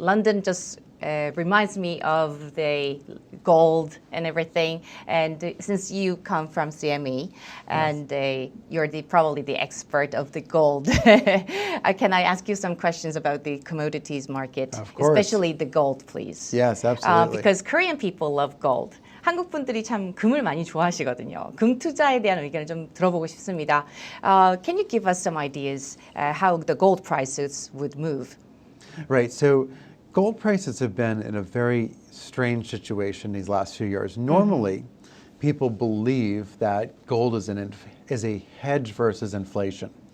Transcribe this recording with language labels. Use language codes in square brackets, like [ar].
[en] London just reminds me of the gold and everything. And since you come from CME, and you're probably the expert of the gold, can I ask you some questions about the commodities market, Of course. especially the gold, please? Yes, absolutely. Because Korean people love gold. [ko] 한국 분들이 참 금을 많이 좋아하시거든요. 금 투자에 대한 의견을 좀 들어보고 싶습니다. [en] Can you give us some ideas how the gold prices would move? Right, so gold prices have been in a very strange situation these last few years. Normally, people believe that gold is a hedge versus inflation.